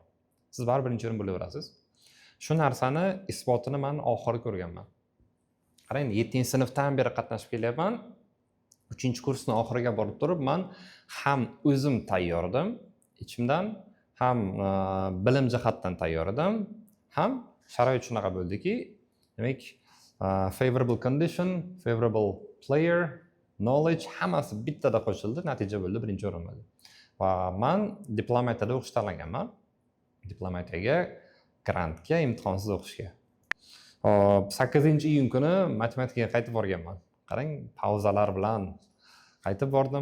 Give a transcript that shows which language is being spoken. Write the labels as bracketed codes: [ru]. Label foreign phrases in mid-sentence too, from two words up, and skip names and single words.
[uz] Siz baribir birinchi o'rin bo'laverasiz. Shu narsani isbotini men oxiri ko'rganman. Qarang, 7-sinfdan beri qatnashib kelyapman. 3-kursning oxiriga borib turib, men ham o'zim tayyor edim, ichimdan ham bilim jihatdan tayyor edim, ham sharoit shunaqa bo'ldiki, demak, [en] favorable condition, favorable player, knowledge [uz] hammasi bittada qo'shildi, natija bo'ldi, birinchi o'rin bo'ldi. Va men diplomatiyada o'qish tanlaganman. Diplomatiyaga, grantga, imtihonsiz o'qishga. 8-iyun kuni matematikaga qaytib borganman. Qarang, pauzalar bilan qaytib bordim.